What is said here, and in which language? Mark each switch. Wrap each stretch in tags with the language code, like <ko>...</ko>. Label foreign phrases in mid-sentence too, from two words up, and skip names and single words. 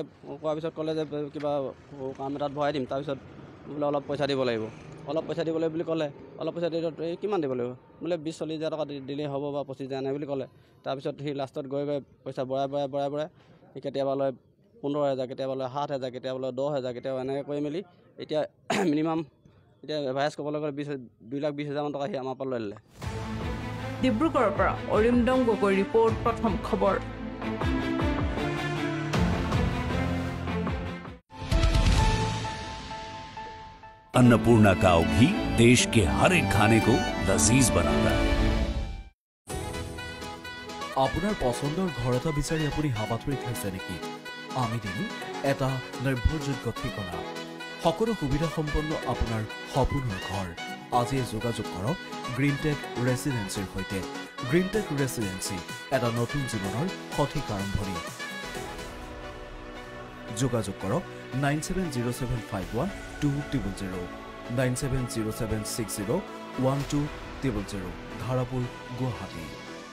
<as>কোৱাৰ পিছত ক'লে যে কিবা কাম এটাত ভৰাই দিম তাৰপিছত বোলে অলপ পইচা দিব লাগিব বুলি ক'লে অলপ পইচা দি কিমান দিব লাগিব বোলে 20-40,000 টকা দিলেই হ'ব বা 25,000 নাই বুলি ক'লে তাৰপিছত সি লাষ্টত গৈ পইচা বঢ়াই সি কেতিয়াবা লয় 15,000 কেতিয়াবা লয় 7,000 কেতিয়াবা লয় 10,000 কেতিয়াবা এনেকৈ কৰি মেলি এতিয়া মিনিমাম এতিয়া এভাৰেজ ক'বলৈ গ'লে 2,20,000 টকা সি আমাৰ পৰা লৈ ল'লে ডিব্ৰুগড়ৰ পৰা অৰিন্দম গগৈ ৰিপৰ্ট প্ৰথম খবৰ</as> <hi>अन्नपूर्णा काव घी देश के हर एक खाने को लजीज बनाता है</hi> <as>আপোনাৰ পছন্দৰ ঘৰ এটা বিচাৰি আপুনি হাবাথুৰিত হৈছে নেকি আমি দিম এটা নিৰ্ভৰযোগ্য ঠিকনা সকলো সুবিধা সম্পন্ন আপোনাৰ সপোনৰ ঘৰ আজি যোগাযোগ কৰক গ্ৰীণটেক ৰেচিডেন্সিৰ সৈতে গ্ৰীণটেক ৰেচিডেন্সি এটা নতুন জীৱনৰ সঠিক আৰম্ভণি যোগাযোগ কৰক 9707512000 9707601200 ধাৰাপুৰ গুৱাহাটী</as>